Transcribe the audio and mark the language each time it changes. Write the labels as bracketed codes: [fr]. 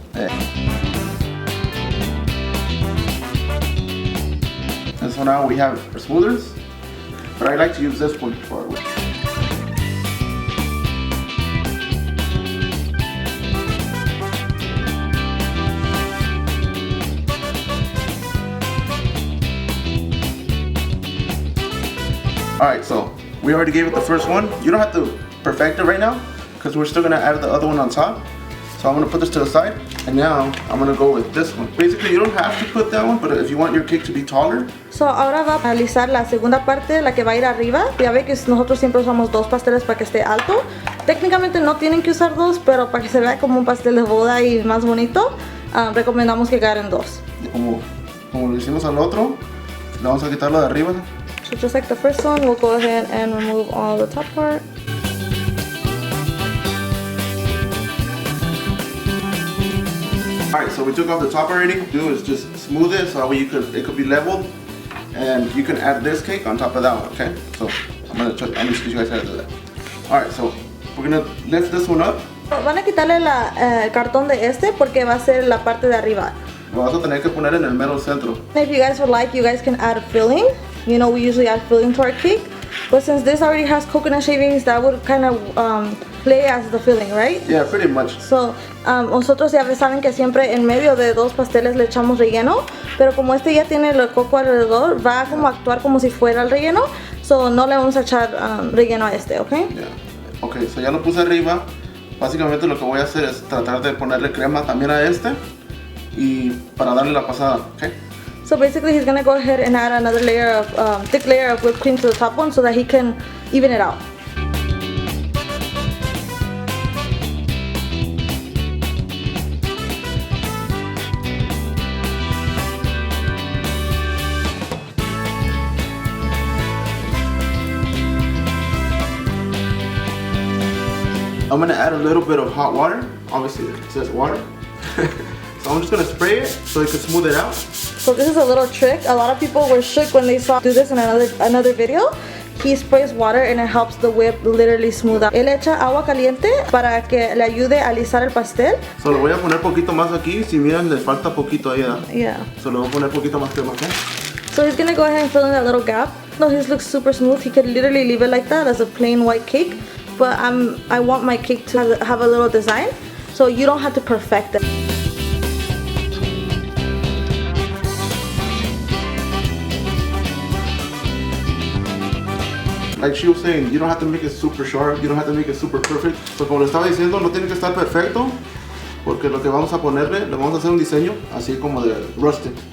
[en] Yeah. And so now we have our smoothers, but I like to use this one for our whip. Alright, so we already gave it the first one. You don't have to perfect it right now because we're still gonna add the other one on top. So I'm gonna put this to the side, and now I'm gonna go with this one. Basically, you don't have to put that one, but if you want your cake to be taller. [es] So ahora va a alisar la segunda parte, la que va a ir arriba. Ya ve que nosotros siempre usamos dos pasteles para que esté alto. Técnicamente no tienen que usar dos, pero para que se vea como un pastel de boda y más bonito, recomendamos que agarren dos. Como lo hicimos al otro, le vamos a quitar lo de arriba. [en] So just like the first one, we'll go ahead and remove all the top part. Alright, so we took off the top already. What you do is just smooth it so that way it could be leveled, and you can add this cake on top of that one, okay? So I'm gonna teach you guys how to do that. Alright, so we're gonna lift this one up. [es] Van a quitarle el cartón de este porque va a ser la parte de arriba. Lo vas a tener que poner en el mero centro. [en] If you guys would like, you guys can add filling. You know, we usually add filling to our cake. But since this already has coconut shavings, that would kind of play as the filling, right? Yeah, pretty much. [es] So, nosotros ya saben que siempre en medio de dos pasteles le echamos relleno, pero como este ya tiene el coco alrededor, va a como actuar como si fuera el relleno. So, no le vamos a echar relleno a este, ¿ok? [en] Yeah. [es] Ok, so ya lo puse arriba. Básicamente lo que voy a hacer es tratar de ponerle crema también a este y para darle la pasada, ¿ok? [en] So basically he's gonna go ahead and add another layer of, thick layer of whipped cream to the top one so that he can even it out. I'm gonna add a little bit of hot water. Obviously it says water. So I'm just gonna spray it so it can smooth it out. So this is a little trick. A lot of people were shook when they saw do this in another video. He sprays water and it helps the whip literally smooth out. [es] Él echa agua caliente para que le ayude a alisar el pastel. So lo voy a poner poquito más aquí. Si miran, le falta poquito ahí. Yeah. So le voy a poner poquito más crema, ¿ok? [en] So he's gonna go ahead and fill in that little gap. No, his looks super smooth. He could literally leave it like that as a plain white cake. But I want my cake to have a little design, so you don't have to perfect it. Like she was saying, you don't have to make it super sharp, you don't have to make it super perfect. [es] So como le estaba diciendo, no tiene que estar perfecto, porque lo que vamos a ponerle, le vamos a hacer un diseño así como de rustic.